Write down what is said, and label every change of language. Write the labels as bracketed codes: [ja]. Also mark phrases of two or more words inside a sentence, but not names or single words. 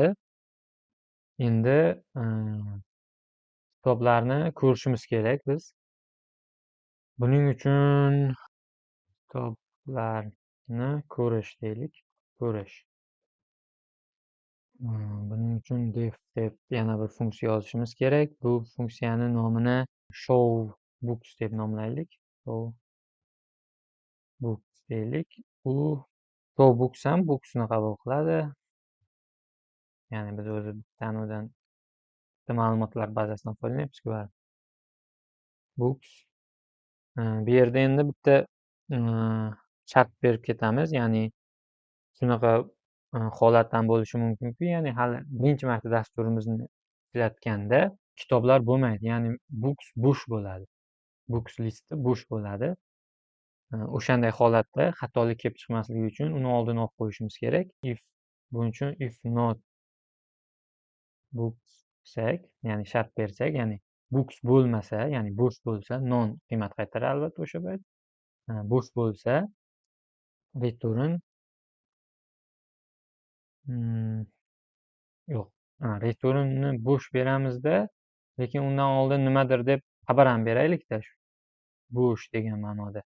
[uz] Endi kitoblarni ko'rishimiz kerak biz. Buning uchun kitoblarni ko'rish deylik. Ko'rish. Buning uchun def deb yana bir funksiya yozishimiz kerak. Bu funksiyani nomini [en] show books [uz] deb nomlaylik. [en] Show books [uz] deylik. U [en] show books [uz] ham booksni qabul qiladi. Ya'ni biz o'zi tanuvdan ma'lumotlar bazasidan foydalanyapmiz-ku. Books. Bu yerda endi bitta shart berib ketamiz. Ya'ni shunaqa holat ham bo'lishi mumkinki, ya'ni hali birinchi marta dasturimizni ishlatganda kitoblar bo'lmaydi. Ya'ni books bo'sh bo'ladi. Books listi bo'sh bo'ladi. O'shanday holatda xatolik kelib chiqmasligi uchun uni oldini olib qo'yishimiz kerak. Buning uchun [en] if not books [uz] desak, ya'ni shart bersak, ya'ni books bo'lmasa, ya'ni bo'sh bo'lsa, non qiymat qaytaradi albatta o'sha payt. Bo'sh bo'lsa return yo'q. Returnni bo'sh beramizda, lekin undan oldin nimadir deb xabar ham beraylikda, bo'sh degan ma'noda.